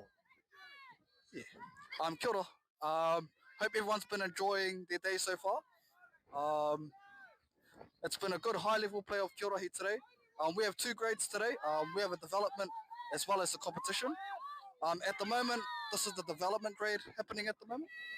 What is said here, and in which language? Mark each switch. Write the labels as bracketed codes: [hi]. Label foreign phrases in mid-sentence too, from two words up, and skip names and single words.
[en] Yeah. [mi] Kia ora. [en] Hope everyone's been enjoying their day so far. It's been a good high-level play of Kia Rahi today. We have two grades today. We have a development as well as a competition. At the moment, this is the development grade happening at the moment.